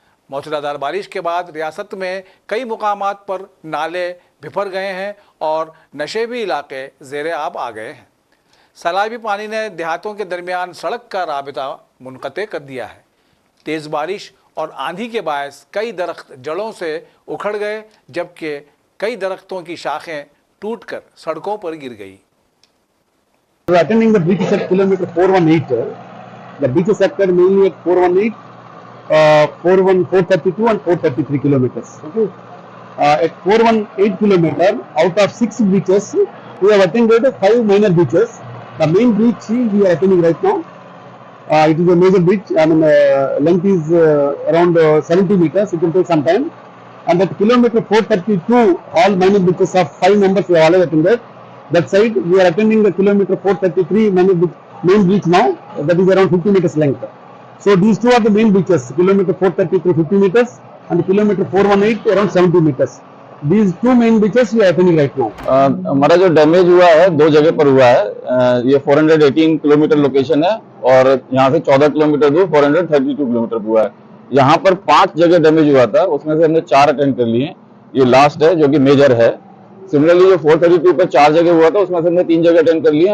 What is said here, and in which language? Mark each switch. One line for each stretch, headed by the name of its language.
Hindi: मौसलाधार बारिश के बाद रियासत में कई मुकामात पर नाले बिफर गए हैं और नशेबी इलाके ज़ेर आब आ गए हैं। सैलाबी पानी ने देहातों के दरमियान सड़क का राबिता मुनक़ते कर दिया है। तेज़ बारिश और आंधी के बायस कई दरख्त जड़ों से उखड़ गए, जबकि कई दरख्तों की शाखें टूटकर सड़कों पर गिर गई।
English: Attending the beach at kilometer 418, the beach sector mainly at 418, 432 and 433 kilometers. Okay. At 418 kilometer, out of 6 beaches, we have attended 5 minor beaches. The main beach we are attending right now. It is a major beach. I mean, length is around 70 meters. It will take some time. And at kilometer 432, all minor beaches of 5 members we have already attended. That side, we are attending the kilometer 433 main beach now. That is around 50 meters length. So these two are the main beaches. Kilometer 433 50 meters and kilometer 418 around 70 meters. These two main beaches we are attending right now.
Hindi: हमारा जो damage हुआ है 2 जगह पर हुआ है। ये 418 kilometre location है और यहाँ से 14 किलोमीटर दूर 432 किलोमीटर हुआ है। यहाँ पर 5 जगह डैमेज हुआ था, उसमें से हमने 4 अटेंड कर लिए। ये लास्ट है जो कि मेजर है। सिमिलरली जो 432 पर 4 जगह हुआ था, उसमें से हमने 3 जगह अटेंड कर लिए।